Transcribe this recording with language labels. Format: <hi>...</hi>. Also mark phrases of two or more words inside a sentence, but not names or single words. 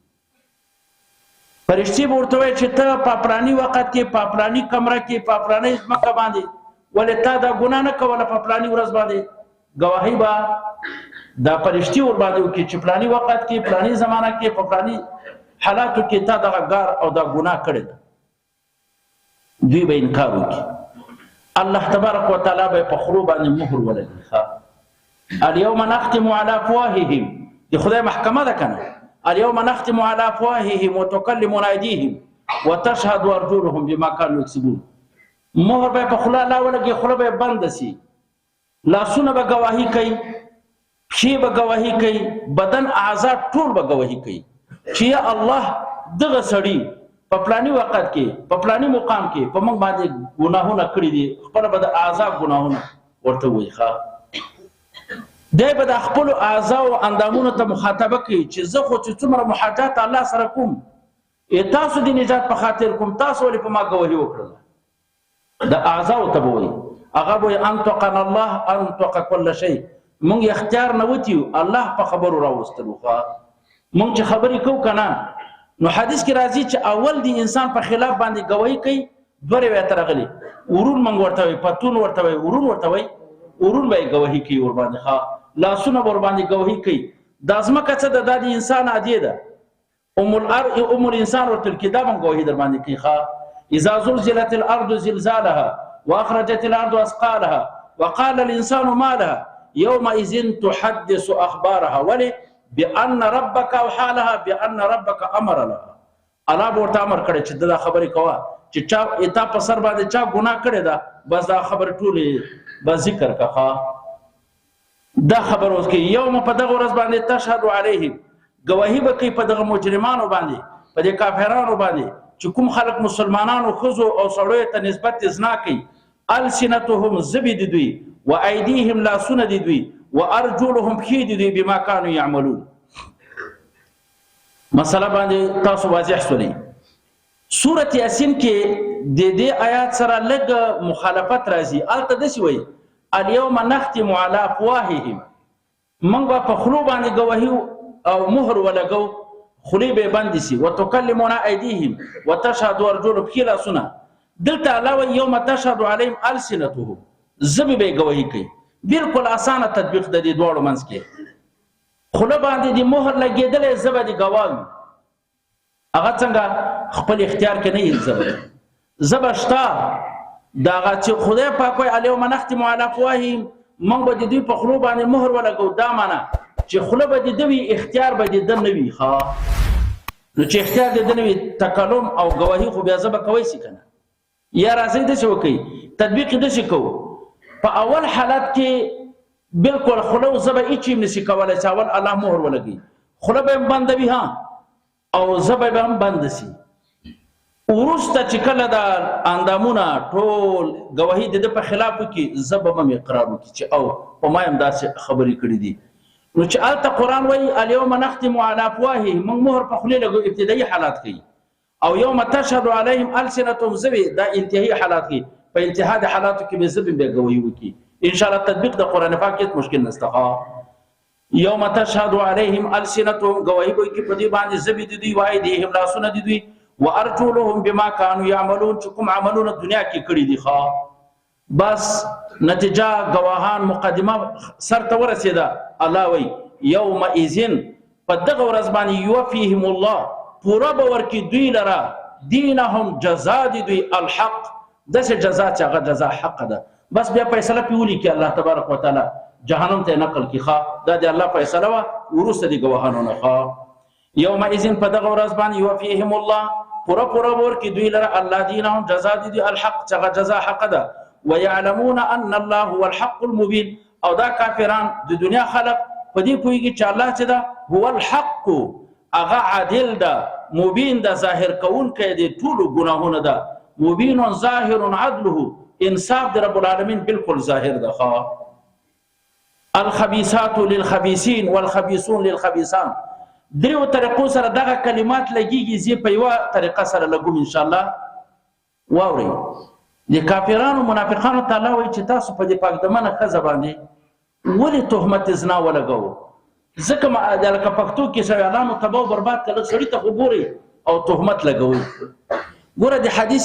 <ps>فرشتي به ورته وایي چې ته په فلاني وخت کې په فلاني کمره کې په فلاني ځمکه باندې ولې تا دا ګناه نه کوله، په فلاني ورځ باندې ګواهي به دا فرشتي ور باندې وکړي چې فلاني وخت کې فلاني زمانه کې په فلاني حالاتو کې تا دغه ګار او دا ګناه کړې ده. دوی به انکار وکړي. الله</ps> <ar>تبارک وتعالی</ar> <ps>به په خولو باندې مهر ولګي.</ps> <ar>اليوم نختم على افواههم،</ar> <ps>دی خدای محکمه ده کنه.</ps> <ar>اليوم نختم على افواههم وتكلمنا ايديهم وتشهد ارجلهم بما كانوا يكسبون.</ar> <ps>مهر به په خوله لا ولګي، خوله به بند شي، لاسونه به گواهی کوي، پښې به گواهی کوي، بدن اعضاء ټول به گواهی کوي چې یا الله دغه سړی په فلاني وخت کې په فلاني مقام کې په موږ باندې ګناهونه کړی دي، خپل به د اعضاء ګناهونه ورته وایي. دی به د خپلو اعضاء او اندامونو ته مخاطبه کوي چې زه خو چې څومره محاجات الله سره کوم، تاسو د نجات په خاطر کوم، تاسو ولې په ما ګواهي وکړله. د اعضاء ته به وایي، هغه به وایي</ps> <ar>انطقنا الله انطق كل شيء.</ar> <ps>مونږ اختیار نه وتیو، الله په خبرو راوستلو. مونږ چې خبرې کوو که نه، نو حدیث کې راځي چې اول د انسان په خلاف باندې ګواهي کوي دوه روایت راغلي. ورون مونږ ورته وایي، پتون ورته وایي، ورون ورته وایي، ورون به یې ګواهي کوي ورباندې. لاسونه به ورباندې ګواهي کوي. دا ځمکه څه ده؟ دا د انسان عادیه ده. ام الانسان ورته ویل کېږي، دا به ګواهي در باندې کوي.</ps> <ar>اذا زلزلت الارض زلزالها واخرجت الارض اثقالها وقال الانسان ما لها يومئذ تحدث اخبارها ولي بان ربك اوحى لها بان ربك امر لها.</ar> <ps>الله ورته امر کړی چې دا خبرې کوه چې چا اتا په سر باندې چا ګناه کړی ده، بس دا خبر ټولې به ذکر کړه. دا خبر اوس کې یوم په دغه ورځ باندې</ps> <ar>تشهد علیهم،</ar> <ps>گواهی به کوي په دغه مجرمانو باندې، په دې کافرانو باندې چې کوم خلک مسلمانانو ښځو او سړیو ته نسبت زنا کوي. السنتهم زبې د دوی،</ps> <ar>و ایدیهم</ar> <ps>لاسونه د دوی،</ps> <ar>و ارجلهم</ar> <ps>پښې د دوی،</ps> <ar>بما کانوا یعملون.</ar> <ps>مسله باندې تاسو واضح شولې. سورة یاسین کې د دې آیات سره لږ مخالفت راځي. هلته داسې وایي</ps> <ar>اليوم نختم على افواههم،</ar> <ps>موږ به په خولو باندې ګواهي او مهر ولګو، خولې به بندې شي.</ps> <ar>وتکلمنا ایدیهم وتشهد ارجلهم،</ar> <ps>پښې لاسونه. دلته الله وایي</ps> <ar>یوم تشهد علیهم السنتهم،</ar> <ps>ژبې به یې ګواهي کوي. بالکل اسانه تطبیق د دې دواړو منځ کې. خوله باندې د مهر لګېدلی، ژبه د ګواه وي. هغه څنګه خپل اختیار کې نه یې ژبه شته. دا هغه چې خدای پاک وایي</ps> <ar>اليوم نختم على افواههم،</ar> <ps>موږ به د دوی په خولو باندې مهر ولګو. دا معنی چې خوله به د ده وي، اختیار به د ده نه وي. نو چې اختیار د ده نه وي، تکلم او ګواهي خو بیا ژبه کوی شي که نه. یا راځئ داسې وکړئ، تطبیق یې داسې کوو. په اول حالت کې بالکل خوله او ژبه هېڅ هم نشي کولی چې اول الله مهر ولګوي. خوله به هم بنده وي او ژبه به هم بنده شي. وروسته چې کله دا اندامونه ټول ګواهي د ده په خلاف وکړي، ژبه به هم اقرار وکړي چې او په ما هم داسې خبرې کړي دي. نو چې هلته قرآن وایي</ps> <ar>اليوم نختم على افواههم،</ar> <ps>موږ مهر په خولې لګو، ابتدایي حالات کوي. او</ps> <ar>یوم تشهد علیهم السنتهم،</ar> <ps>ژبې دا انتهایي حالات کوي. په انتها د حالاتو کې به ژبې بیا ګواهي وکړي.</ps> <ar>ان شاء الله</ar> <ps>تطبیق د قرآن پاک هېڅ مشکل نشته.</ps> <ar>یوم تشهد علیهم السنتهم،</ar> <ps>ګواهي به وکړي په دوی باندې ژبې د دوی،</ps> <ar>و ایدیهم</ar> <ps>لاسونه د دوی،</ps> <ar>و ارجلهم بما كانوا يعملون،</ar> <ps>چې کوم عملونه دنیا کې کړي دي. بس نتیجه گواهان مقدمه سر ته ورسېده. الله وایي یومئذ، په دغه ورځ باندې</ps> <ar>یوفیهم الله،</ar> <ps>پوره به ورکړي دوی لره دینهم، جزا د دوی، الحق، داسې جزا چې هغه جزا حق ده. بس بیا فیصله پرې ولیکي الله</ps> <ar>تبارک وتعالی.</ar> <ps>جهنم ته نقل کی ښا دا د الله فیصله وا ورسته دي گواهانو نه ښا یومئذ په دغه ورځ باندې</ps> <ar>یوفیهم الله</ar> <ps>پورا ور کی دوی لره الله دینهم جزاء دي الحق څنګه جزاء حق ده</ps> <ar>ويعلمون ان الله هو الحق المبين</ar> <ps>او دا کافران د دنیا خلق په دې پویږي چې الله چې ده</ps> <ar>هو الحق</ar> <ps>اغه عادل ده مبین ده ظاهر کون کې دي ټول ګناهونه ده مبین ظاهر عدله انصاف د رب العالمین بالکل ظاهر ده ښا</ps> <ar>الخبيثات للخبيثين والخبيثون للخبيثان</ar> <ps>دریو طریقو سره دغه کلمات لګیږي زی په یو طریقه سره لګوم</ps> <ar>ان شاء الله</ar> <ps>واوري د کافرانو منافقانو تعالی وایي چې تاسو په دې پاک دمنه خزه باندې ولې تهمت زنا ولګو ځکه ما د لکه پښتو کې سره اعلان تباہ برباد کړل سړی ته خبري او تهمت لګوي ګوره د حدیث</ps>